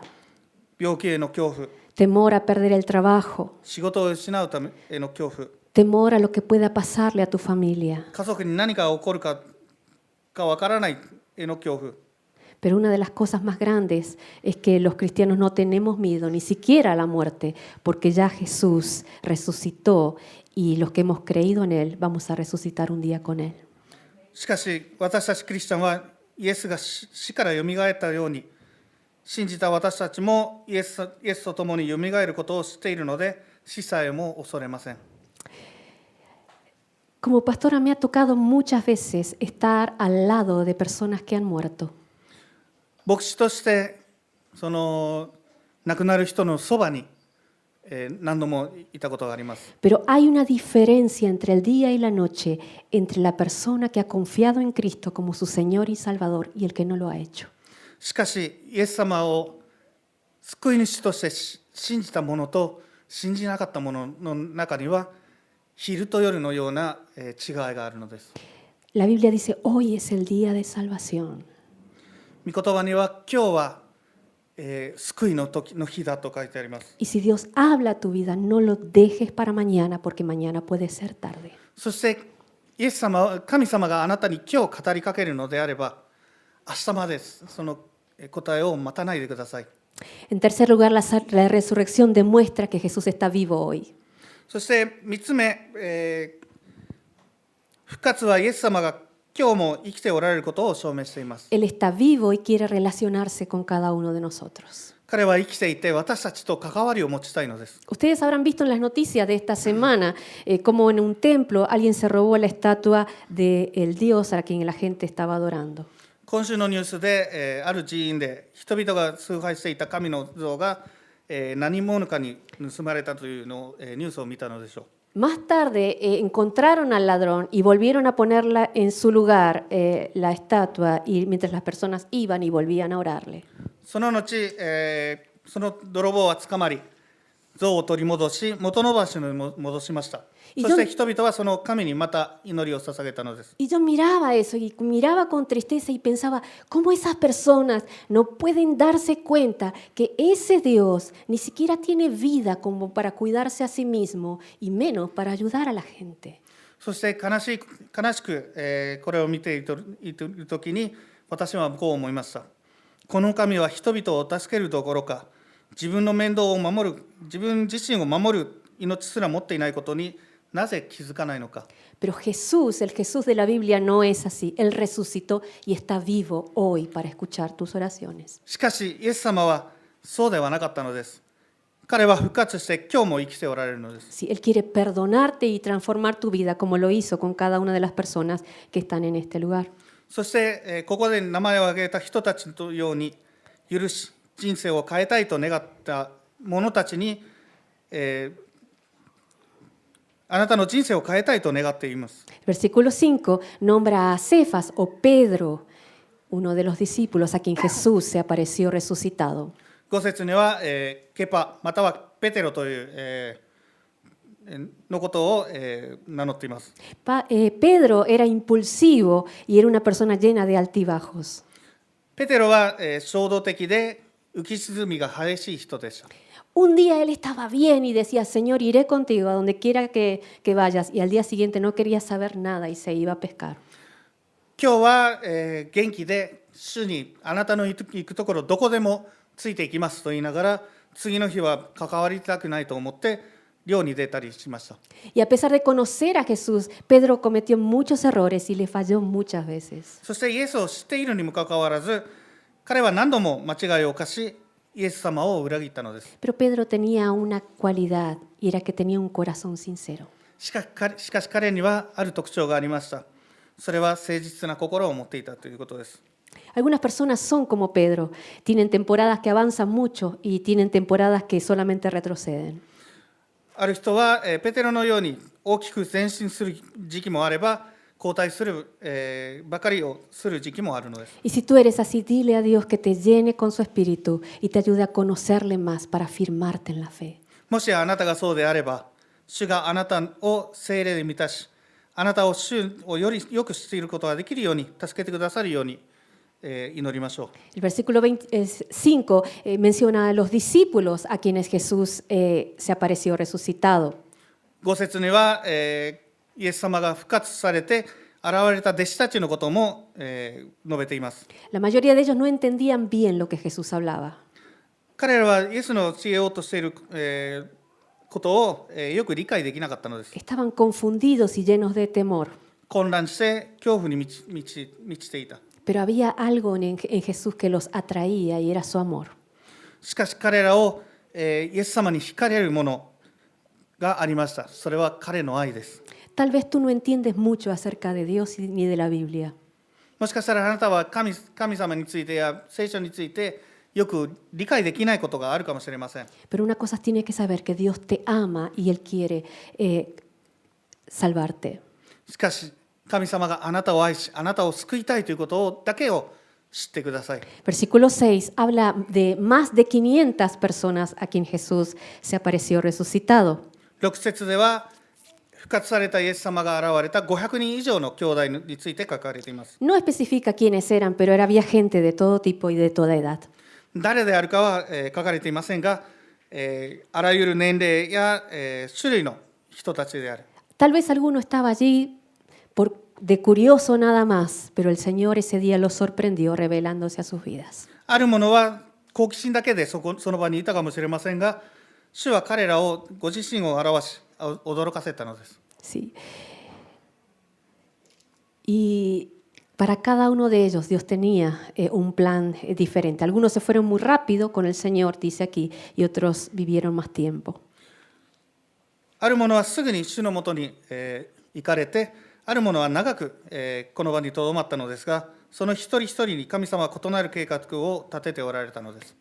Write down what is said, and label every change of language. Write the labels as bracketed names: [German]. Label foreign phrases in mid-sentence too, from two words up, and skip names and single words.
[Japanese] 病気への恐怖、 [Spanish] temor a perder el trabajo, [Japanese] 仕事を失うためへの恐怖、 [Spanish] temor a lo que pueda pasarle a tu familia. [Japanese] 家族に何が起こるかわからないへの恐怖。 [Spanish] Pero una de las cosas más grandes es que los cristianos no tenemos miedo ni siquiera a la muerte, porque ya Jesús resucitó y los que hemos creído en Él vamos a resucitar un día con Él. [Japanese] しかし私たちクリスチャンはイエスが死からよみがえったように信じた私たちもイエスと共によみがえることを知っているので死さえも恐れません。 [Spanish] Como pastora me ha tocado muchas veces estar al lado de personas que han muerto. [Japanese] 牧師としてその亡くなる人のそばに何度もいたことがあります。 [Spanish] Pero hay una diferencia entre el día y la noche, entre la persona que ha confiado en Cristo como su Señor y Salvador y el que no lo ha hecho. [Japanese] しかしイエス様を救い主として信じた者と信じなかった者の中には昼と夜のような違いがあるのです。 [Spanish] La Biblia dice, hoy es el día de salvación. [Japanese] 御言葉には今日は、救いの時の日だと書いてあります。 [Spanish] Y si Dios habla a tu vida, no lo dejes para mañana, porque mañana puede ser tarde. [Japanese] そしてイエス様、神様があなたに今日語りかけるのであれば、明日までその答えを待たないでください。 [Spanish] En tercer lugar, la resurrección demuestra que Jesús está vivo hoy. [Japanese] そして3つ目、復活はイエス様が今日も生きておられることを証明しています。 [Spanish] Él está vivo y quiere relacionarse con cada uno de nosotros. [Japanese] 彼は生きていて私たちと関わりを持ちたいのです。 [Spanish] Ustedes habrán visto en las noticias de esta semana cómo en un templo alguien se robó la estatua del Dios a quien la gente estaba adorando. [Japanese] 今週のニュースで、ある寺院で人々が崇拝していた神の像が、何者かに盗まれたというのを、ニュースを見たのでしょう。 [Spanish] Más tarde encontraron al ladrón y volvieron a ponerla en su lugar, la estatua, y mientras las personas iban y volvían a orarle. [Japanese] その後、その泥棒は捕まり、像を取り戻し、元の場所に戻しました。そして人々はその神にまた祈りを捧げたのです。 [Spanish] Y yo miraba eso y miraba con tristeza y pensaba, ¿cómo esas personas no pueden darse cuenta que ese Dios ni siquiera tiene vida como para cuidarse a sí mismo y menos para ayudar a la gente? [Japanese] そして悲しく、これを見ているときに、私はこう思いました。この神は人々を助けるどころか、自分の面倒を守る、自分自身を守る命すら持っていないことになぜ気づかないのか。 [Spanish] Pero Jesús, el Jesús de la Biblia, no es así. Él resucitó y está vivo hoy para escuchar tus oraciones. [Japanese] しかし、イエス様はそうではなかったのです。彼は復活して今日も生きておられるのです。 [Spanish] Sí, Él quiere perdonarte y transformar tu vida como lo hizo con cada una de las personas que están en este lugar. [Japanese] そして、ここで名前を挙げた人たちのように許し、人生を変えたいと願った者たちに、あなたの人生を変えたいと願っています。 [Spanish] Versículo 5 nombra a Cefas o Pedro, uno de los discípulos a quien Jesús se apareció resucitado. [Japanese] 5 節には、ケパまたはペテロという、のことを、名乗っています。 [Spanish] Pedro era impulsivo y era una persona llena de altibajos. [Japanese] ペテロは、衝動的で浮き沈みが激しい人でした。 [Spanish] Un día él estaba bien y decía, Señor, iré contigo a donde quiera que vayas. Y al día siguiente no quería saber nada y se iba a pescar. [Japanese] 今日は、元気で主にあなたの行くところどこでもついていきますと言いながら、次の日は関わりたくないと思って漁に出たりしました。 [Spanish] Y a pesar de conocer a Jesús, Pedro cometió muchos errores y le falló muchas veces. [Japanese] そしてイエスを知っているにもかかわらず、彼は何度も間違いを犯し、イエス様を裏切ったのです。 [Spanish] Pero Pedro tenía una cualidad y era que tenía un corazón sincero. [Japanese] しかし彼にはある特徴がありました。それは誠実な心を持っていたということです。 [Spanish] Algunas personas son como Pedro, tienen temporadas que avanzan mucho y tienen temporadas que solamente retroceden. [Japanese] ある人は、ペテロのように大きく前進する時期もあれば、後退する、ばかりをする時期もあるのです。 [Spanish] Y si tú eres así, dile a Dios que te llene con su espíritu y te ayude a conocerle más para afirmarte en la fe. [Japanese] もしあなたがそうであれば、主があなたを聖霊で満たし、あなたを主をよりよく知っていることができるように、助けてくださるように、祈りましょう。 [Spanish] El versículo 25 menciona a los discípulos a quienes Jesús se apareció resucitado. [Japanese] 5 節には、イエス様が復活されて現れた弟子たちのことも、述べています。 [Spanish] La mayoría de ellos no entendían bien lo que Jesús hablaba. [Japanese] 彼らはイエスの告げようとしている、ことを、よく理解できなかったのです。 [Spanish] Estaban confundidos y llenos de temor. [Japanese] 混乱して恐怖に満ちていた。 [Spanish] Pero había algo en Jesús que los atraía y era su amor. [Japanese] しかし彼らを、イエス様に惹かれるものがありました。それは彼の愛です。 [Spanish] Tal vez tú no entiendes mucho acerca de Dios ni de la Biblia. [Japanese] もしかしたらあなたは神様についてや聖書についてよく理解できないことがあるかもしれません。 [Spanish] Pero una cosa tienes que saber, que Dios te ama y Él quiere salvarte. [Japanese] しかし神様があなたを愛し、あなたを救いたいということだけを知ってください。 [Spanish] Versículo 6 habla de más de 500 personas a quien Jesús se apareció resucitado. [Japanese] 6 節では復活されたイエス様が現れた500人以上の兄弟について書かれています。 [Spanish] No especifica quiénes eran, pero había gente de todo tipo y de toda edad. [Japanese] 誰であるかは、書かれていませんが、あらゆる年齢や、種類の人たちである。 [Spanish] Tal vez alguno estaba allí de curioso nada más, pero el Señor ese día los sorprendió revelándose a sus vidas. [Japanese] ある者は好奇心だけでその場にいたかもしれませんが、主は彼らをご自身を表し驚かせたのです。 [Spanish] Sí. Y para cada uno de ellos Dios tenía un plan diferente. Algunos se fueron muy rápido con el Señor, dice aquí, y otros vivieron más tiempo. [Japanese] ある者はすぐに主のもとに、行かれて、ある者は長く、この場にとどまったのですが、その一人一人に神様は異なる計画を立てておられたのです。